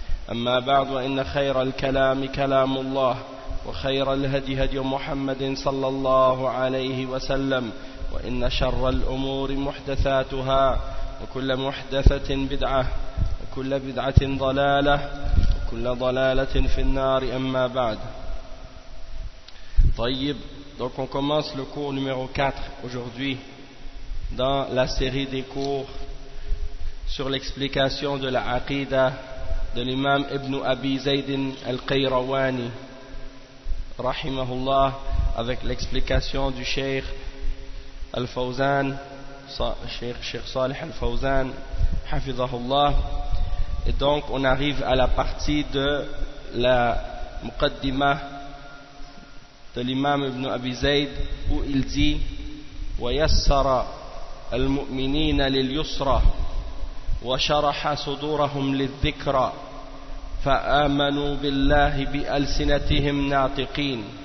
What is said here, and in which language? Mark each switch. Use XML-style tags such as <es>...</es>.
<ar>أما بعد إن خير الكلام كلام الله وخير الهدي هدي محمد صلى الله عليه وسلم وإن شر الأمور محدثاتها وكل محدثة بدعة وكل بدعة ضلالة كل ضلالة في النار أما بعد.</ar> <fr>طيب, donc on commence le cours numéro 4 aujourd'hui dans la série des cours sur l'explication de la Aqida de l'imam Ibn Abi Zayd al-Qayrawani rahimahullah avec l'explication du Sheikh al-Fawzan, Sheikh Salih al-Fawzan hafizahullah. Et donc on arrive à la partie de la Muqaddima de l'imam Ibn Abi Zayd où il dit</fr> <ar>وَيَسَّرَ الْمُؤْمِنِينَ لِلْيُسْرَ وَشَرَحَ صُدُورَهُمْ لِلذِّكْرَ فَآمَنُوا بِاللَّهِ بِأَلْسِنَتِهِمْ نَاطِقِينَ</ar>